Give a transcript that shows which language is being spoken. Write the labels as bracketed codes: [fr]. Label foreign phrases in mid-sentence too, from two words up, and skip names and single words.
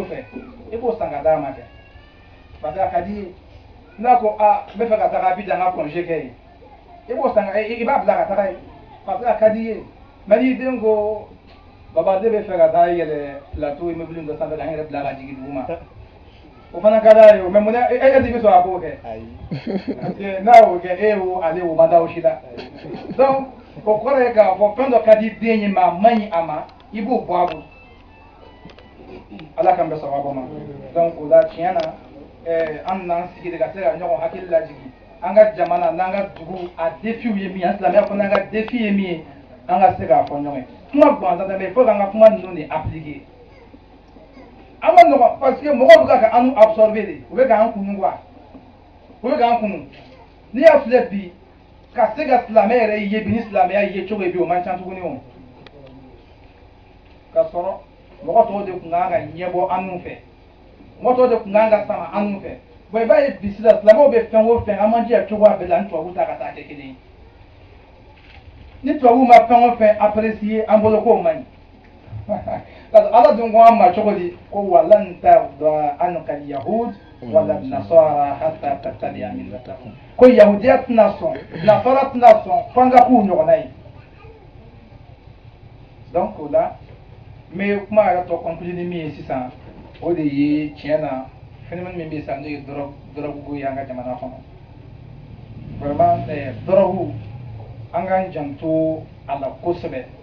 [bm] fɛ i b'o san ka d'a ma kɛ [fr] parce que [bm] a ka di i ye n'a ko n bɛ fɛ ka taga Abidjan n ka congé kɛ yen i b'o san i b'a bila ka taga yen [fr] parce que [bm] a ka di i ye mais ni den ko baba ne bɛ fɛ ka taa yɛlɛ plateau immeuble dɔ sanfɛ ka n yɛrɛ bila ka jigin duguma o fana ka d'a ye mais mun e de bɛ sɔn a k'o kɛ [fr] parce que [bm] n'a y'o kɛ e y'o ale o ma da o si la donc o kɔrɔ ye k'a fɔ fɛn dɔ ka di den ye mais a man ɲi a ma i b'o bɔ a bolo ala k'an bɛ sababa ma donc o la tiɲɛ na an n'an sigi de ka se ka ɲɔgɔn hakili lajigin an ka jamana n'an ka dugu a défiw ye min ye an silamɛya fana ka défi ye min ye an ka se k'a fɔ ɲɔgɔn ye kuma gansan tɛ [fr] mais il faut [bm] k'an ka kuma ninnu de appliquer an ma nɔgɔn [fr] parce que [bm] mɔgɔw bɛ ka an absorber de u bɛ k'an kunu quoi u bɛ k'an kunu n'i y'a filɛ bi ka se ka silamɛ yɛrɛ ye bi ni silamɛya ye cogo ye bi o man ca tuguni o ka sɔrɔ mɔgɔ tɔw de tun kan ka ɲɛbɔ an n'u fɛ mɔgɔ tɔw de tun kan ka sama an n'u fɛ bon i b'a ye bi sisan silamɛw bɛ fɛn o fɛn an man jija cogoya bɛɛ la ni tubabuw ta ka taa kɛ kelen ye ni tubabuw ma fɛn o fɛn apprécier an bolo k'o man ɲi [fr] parce que [bm] ala dun ko an ma cogo di ko [ar] ولن ترضى عنك اليهود ولا النصارى حتى تتبع ملتهم [bm] ko yahudiya tɛna sɔn nasara tɛna sɔn f'an ka k'u ɲɔgɔnna ye donc o la n bɛ kuma yɛrɛ tɔ conclure ni min ye sisan o de ye tiɲɛ na phénomène min bɛ yen sisan n'o ye dɔrɔgu ye an ka jamana kɔnɔ vraiment dɔrɔgu an k'an janto a la kosɛbɛ